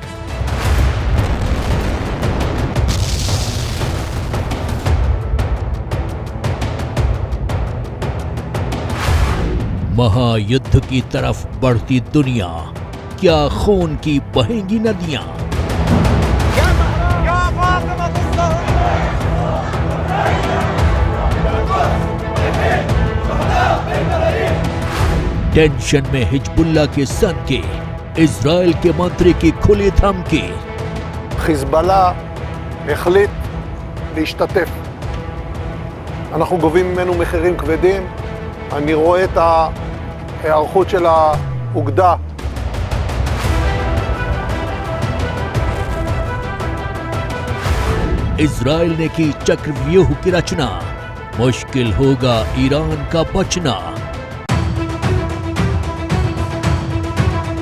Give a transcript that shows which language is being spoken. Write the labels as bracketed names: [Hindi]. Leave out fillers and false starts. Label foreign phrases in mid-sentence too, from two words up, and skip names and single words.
[Hindi] महायुद्ध की तरफ बढ़ती दुनिया, क्या खून की बहेंगी नदियां। टेंशन में हिजबुल्लाह के सन के, इजराइल के मंत्री की खुली धमकी। [Hebrew] חיזבאללה החליט להשתתף. אנחנו גובים ממנו מחירים כבדים. אני רואה את ההיערכות של האוגדה. [Hindi] इजराइल ने की चक्रव्यूह की रचना, मुश्किल होगा ईरान का बचना।